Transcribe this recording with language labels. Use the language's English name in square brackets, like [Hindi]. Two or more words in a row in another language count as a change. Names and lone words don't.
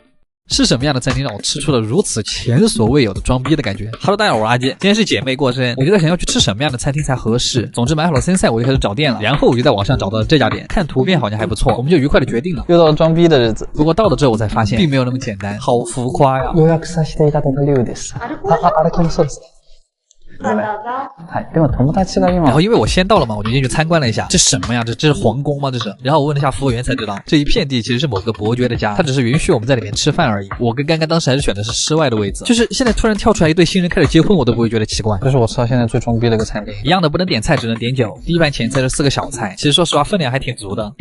[Chinese] 是什么样的餐厅让我吃出了如此前所未有的装逼的感觉 ？Hello， 大家好，我是阿基，今天是姐妹过生，我就在想要去吃什么样的餐厅才合适。总之买好了参赛，我就开始找店了，然后我就在网上找到了这家店，看图片好像还不错，我们就愉快的决定了。又到了装逼的日子，不过到了之后我才发现，并没有那么简单，好浮夸呀。 [Japanese] 予約させていただいた料理です。あれこのそうです。でも友達が今。 [Chinese] 然后因为我先到了嘛，我就进去参观了一下。这什么呀？这是皇宫吗？这是。然后我问了一下服务员才知道，这一片地其实是某个伯爵的家，他只是允许我们在里面吃饭而已。我跟刚刚当时还是选的是室外的位置，就是现在突然跳出来一对新人开始结婚，我都不会觉得奇怪。这是我吃到现在最装逼的一个餐厅。一样的不能点菜，只能点酒。第一盘前菜是4个小菜，其实说实话分量还挺足的。